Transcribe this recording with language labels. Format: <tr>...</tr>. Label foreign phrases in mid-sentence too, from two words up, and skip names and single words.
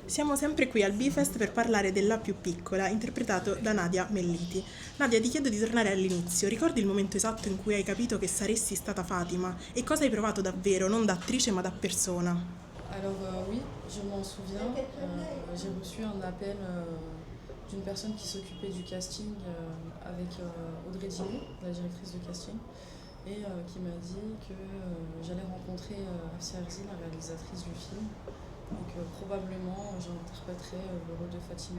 <it>Siamo sempre qui al Bifest per parlare della più piccola, interpretato da Nadia Melliti. Nadia, ti chiedo di tornare all'inizio. Ricordi il momento esatto in cui hai capito che saresti stata Fatima? E cosa hai provato davvero, non da attrice ma da persona?</it> <fr>Oui, je m'en souviens. J'ai reçu un appel d'une personne qui s'occupait du casting avec Audrey Dini, la directrice de casting, et qui m'a dit que j'allais rencontrer Afsia Herzi, la réalisatrice du film, et que probablement j'interpréterais le rôle de Fatima.</fr>